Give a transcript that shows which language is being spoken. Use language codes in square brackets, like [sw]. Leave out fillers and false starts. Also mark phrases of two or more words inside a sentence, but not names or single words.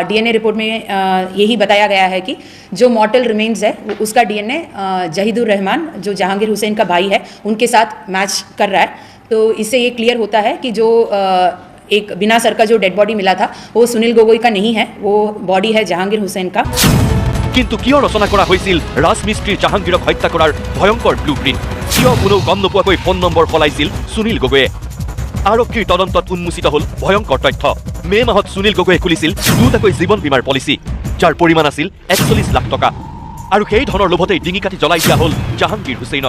[hi] डीएनए रिपोर्ट में यही बताया गया है कि जो [en] mortal remains [hi] है उसका डीएनए जहीदुर रहमान जो जहांगीर हुसैन का भाई है उनके साथ मैच कर रहा है। तो इससे ये क्लियर होता है कि जो एक बिना सर का जो [en] dead body [hi] मिला था वो सुनील गोगोई का नहीं है, वो बॉडी है जहांगीर हुसैन का। [as] কিন্তু কিয় ৰচনা কৰা হৈছিল ৰাজমিস্ত্ৰী জাহাংগীৰক হত্যা কৰাৰ ভয়ংকৰ ব্লুপ্ৰিণ্ট? কিয় কোনেও গম নোপোৱাকৈ ফোন নম্বৰ সলাইছিল সুনীল গগৈয়ে? আৰক্ষীৰ তদন্তত উন্মোচিত হ'ল ভয়ংকৰ তথ্য। মে মাহত সুনীল গগৈয়ে খুলিছিল 2টাকৈ জীৱন বীমাৰ পলিচি, যাৰ পৰিমাণ আছিল 41 লাখ টকা, আৰু সেই ধনৰ লোভতেই ডিঙি কাটি জ্বলাই দিয়া হ'ল জাহাংগীৰ হুছেইনক।